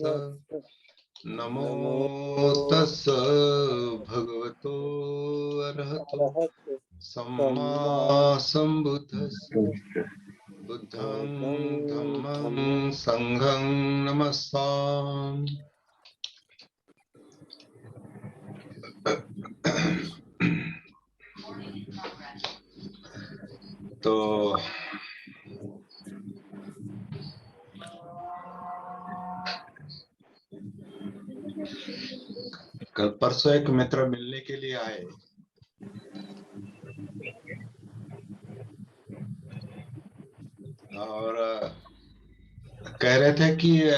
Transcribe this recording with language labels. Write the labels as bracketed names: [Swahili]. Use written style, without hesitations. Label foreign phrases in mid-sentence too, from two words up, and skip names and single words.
[Pali] नमो तस् भगवतो अरहतो सम्मा सम्बुद्धस्स। बुद्धं धम्मं संघं नमस्सामि। [Hindi] तो कल परसों एक मित्र मिलने के लिए आए और कह रहे थे कि